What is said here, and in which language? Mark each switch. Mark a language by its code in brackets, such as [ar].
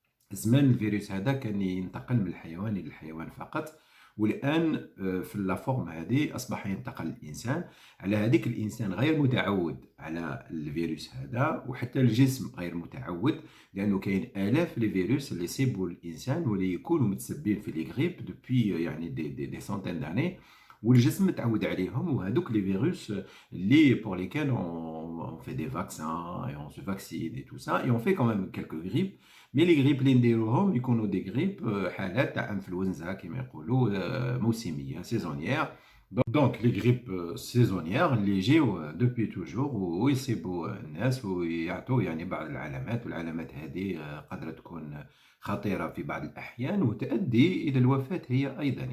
[ar] زمان الفيروس هذا كان ينتقل من الحيوان إلى الحيوان فقط، والآن في اللافورم هذه أصبح ينتقل للإنسان. على هذيك الإنسان غير متعود على الفيروس هذا، وحتى الجسم غير متعود، لأنه كاين آلاف لي فيروس اللي يصيبوا الإنسان واللي يكونوا متسبين في لي غريب دوبوي يعني دي سونتين داني، والجسم متعود عليهم. وهذوك لي فيروس اللي [fr] pour lesquels on fait des vaccins et on se vaccine et tout ça et on fait quand même quelques grippes. [ar] مي لي غريب اللي نديروهم يكونوا دي غريب حالات تاع انفلونزا كما يقولوا موسميه سيزونيير. دونك لي غريب سيزونيير اللي يجيو دوبي توجور ويصيبوا الناس ويعطوا يعني بعض العلامات، والعلامات هذه قادره تكون خطيره في بعض الاحيان وتؤدي الى الوفاه هي ايضا.